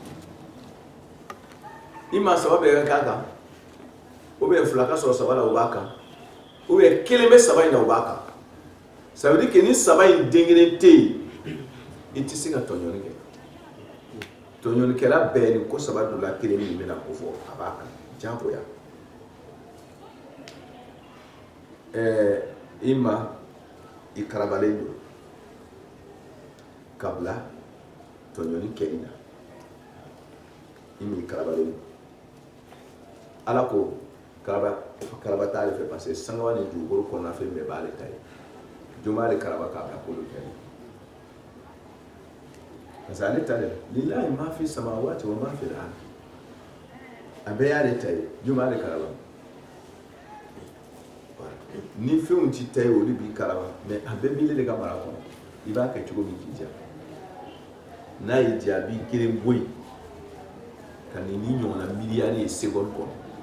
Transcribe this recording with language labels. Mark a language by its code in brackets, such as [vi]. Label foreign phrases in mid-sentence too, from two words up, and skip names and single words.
[bm] i ma saba bɛɛ ka k'a kan [fr] ou bien [bm] fila ka sɔrɔ saba la o b'a kan [fr] ou bien [bm] kelen bɛ saba in na o b'a kan [fr] ça veut dire que [bm] ni saba in den kelen tɛ yen i tɛ se ka tɔɲɔni kɛ tɔɲɔnikɛla bɛɛ ni ko saba donna kelen min bɛna ko fɔ a b'a kan diyagoya i ma i karabalen don ka bila tɔɲɔni kɛli la i ma i karabalen don ala ko karaba t'ale fɛ [fr] parce que [bm] sangaba ni dugukolo kɔnɔna fɛn bɛɛ b'ale ta ye jɔn b'ale karaba k'a bila kolo kɛli parce que ale ta dɛ [ar] لله ما في السماوات وما في الأرض [bm] a bɛɛ y'ale ta ye jɔn b'ale karaba ni fɛnw ti ta ye olu b'i karaba mais a bɛɛ b'ile de ka mara kɔnɔ i b'a kɛ cogo min k'i diya n'a y'i diya a b'i kelen bɔ yen ka ni ɲɔgɔnna miliyari ye seconde kɔnɔ